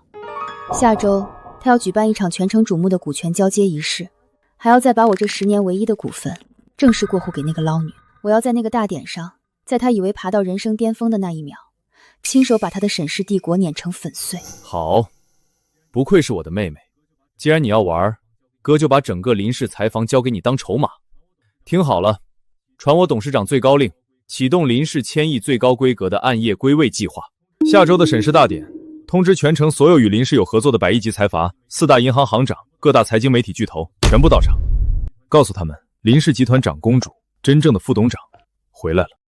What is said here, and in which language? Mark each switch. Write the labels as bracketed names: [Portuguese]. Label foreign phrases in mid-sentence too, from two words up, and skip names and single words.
[Chinese] 下周他要舉辦一場全城矚目的股權交接儀式，還要再把我這10年唯一的股份正式過戶給那個撈女。我要在那個大典上，在他以為爬到人生巔峰的那一秒，親手把他的沈氏帝國碾成粉碎。好，不愧是我的妹妹。既然你要玩，哥就把整個林氏財房交給你當籌碼。聽好了，傳我董事長最高令，啟動林氏1000億最高規格的暗夜歸位計劃。下周的沈氏大典，通知全城所有與林氏有合作的100億級財閥、4大銀行行長、各大財經媒體巨頭全部到場，告訴他們林氏集團長公主真正的副董長回來了。